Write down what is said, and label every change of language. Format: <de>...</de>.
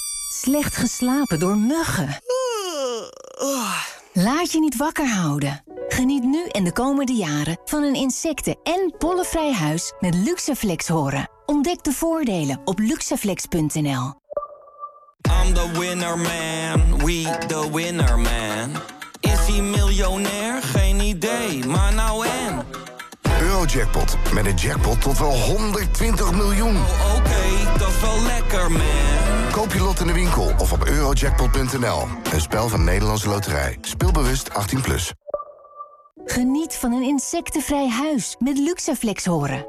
<nl>Slecht geslapen door muggen. Laat je niet wakker houden. Geniet nu en de komende jaren van een insecten- en pollenvrij huis met Luxaflex horen. Ontdek de voordelen op luxaflex.nl.</nl> <en>I'm the winner man, we the winner man.</en> <nl>Is hij miljonair? Geen idee, maar nou en? Eurojackpot, met een jackpot tot wel 120 miljoen. Oh, Oké, dat is wel lekker man. Koop je lot in de winkel of op eurojackpot.nl. Een spel van Nederlandse Loterij. Speelbewust 18+. Geniet van een insectenvrij huis met Luxaflex horen.</nl>